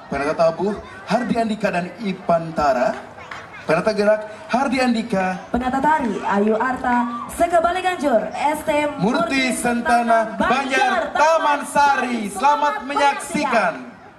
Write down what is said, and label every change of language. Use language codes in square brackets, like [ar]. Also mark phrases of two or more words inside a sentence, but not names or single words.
[id] Jaga Tabuh, Hardi Andika dan Ipantara. Penata gerak, Hardi Andika. Penata tari, Ayu Arta. Sekebalik Ganjur, ST Murti Sentana, Banjar Taman Sari. Selamat menyaksikan.